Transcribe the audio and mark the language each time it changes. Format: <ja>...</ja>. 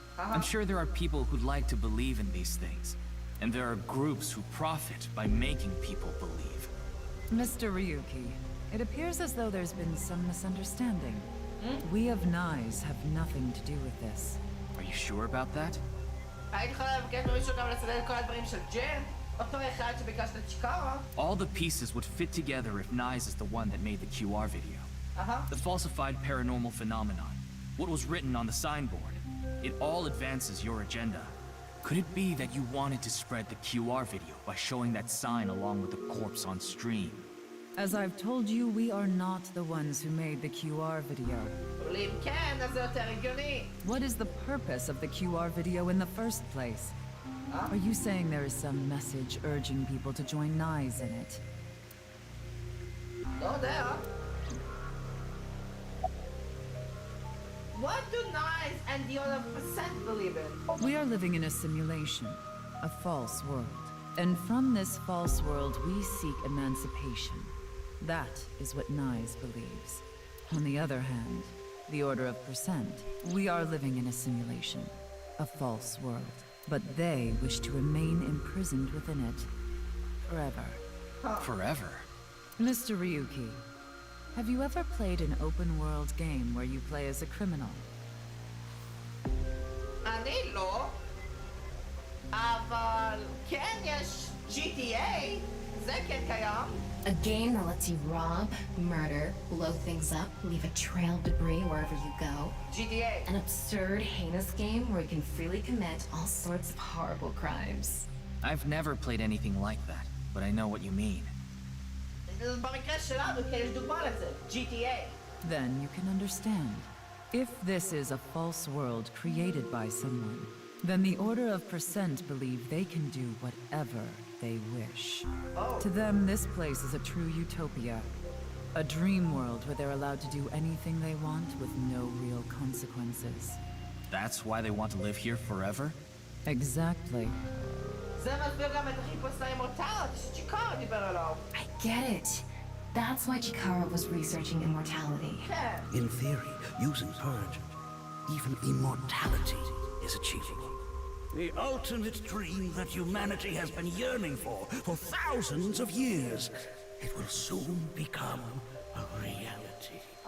<en>I'm sure there are people who'd like to believe in these things. And there are groups who profit by making people believe. Mr. Ryuki, it appears as though there's been some misunderstanding. We of NICE have nothing to do with this. Are you sure about that?</en> <he>הייתי יכולה לבקש ממישהו גם לסדר את כל הדברים של ג'ן? אותו אחד שביקשת את צ'יקרה?</he> <en>All the pieces would fit together if NICE is the one that made the QR video. The falsified paranormal phenomenon. What was written on the signboard. It all advances your agenda. Could it be that you wanted to spread the QR video by showing that sign along with the corpse on stream? As I've told you, we are not the ones who made the QR video.</en> <he>אבל אם כן, אז זה יותר הגיוני.</he> <en>What is the purpose of the QR video in the first place? Are you saying there is some message urging people to join NICE in it?</en> <he>לא יודע.</he> <en>What do NICE and the other percent believe in? We are living in a simulation, a false world. And from this false world, we seek emancipation. That is what NICE believes. On the other hand, the Order of Percent, we are living in a simulation, a false world. But they wish to remain imprisoned within it. Forever. Forever? Mr. Ryuki, have you ever played an open-world game where you play as a criminal?</en> <he>אני לא. אבל כן יש GTA, זה כן קיים.</he> <en>A game that lets you rob, murder, blow things up, leave a trail of debris wherever you go. GTA. An absurd, heinous game where you can freely commit all sorts of horrible crimes. I've never played anything like that, but I know what you mean.</en> <he>במקרה שלנו, כן יש דוגמה לזה, GTA.</he> <en>Then you can understand. If this is a false world created by someone, then the Order of Percent believe they can do whatever they wish. Oh. To them, this place is a true utopia. A dream world where they're allowed to do anything they want with no real consequences. That's why they want to live here forever? Exactly.</en> <he>זה מסביר גם את החיפוש לאימורטליות שצ'יקארו דיבר עליו.</he> <en>I get it. That's why Chikara was researching immortality.</en> <he>כן.</he> <en>In theory, using purge, even immortality is achievable. The ultimate dream that humanity has been yearning for thousands of years. It will soon become a reality.</en>